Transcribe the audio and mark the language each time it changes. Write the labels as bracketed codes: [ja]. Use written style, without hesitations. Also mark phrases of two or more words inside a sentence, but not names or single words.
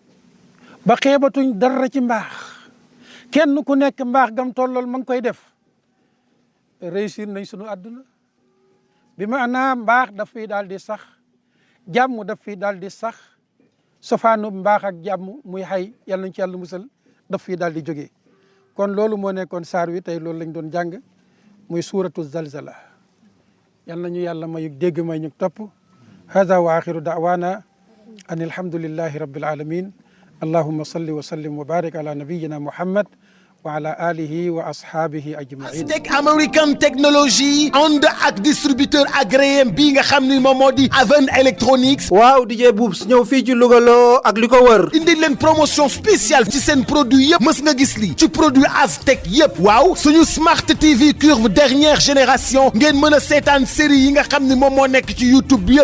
[wo] ba xeebatuñ dara ci mbaax kenn ku nekk mbaax gam tollool ma ngi koy def réussir nañ sunu àdduna bi maanaam mbaax daf fiy daal di sax jàmm daf fiy daal di sax sofaanu mbaax ak jàmm muy xay yàlla nañ ci yàlla musal daf fiy daal di jógee kon loolu moo nekkoon saar wi tey loolu lañ doon jàng muy suuratu zalzala yal nañu yàlla mayu dégg may ñu topp hada [ar] وآخر دعوانا أن الحمد لله رب العالمين اللهم صل وسلم وبارك على نبينا محمد وعلى آله وأصحابه أجمعين. [wo] Aztec American Technology ànd ak [fr] distributeur agréé [wo] bii nga xam ni moom moo di Aven Electronics. waaw DJ Boubs ñëw fii ci Louga loo ak li ko wër. indi leen [fr] promotion spéciale [wo] ci seen produit yëpp mës nga gis lii ci produit Aztec yëpp. waaw suñu Smart TV curve [fr] dernière génération [wo] ngeen mën a seetaan série yi nga xam ni moom moo nekk ci YouTube bi yëpp.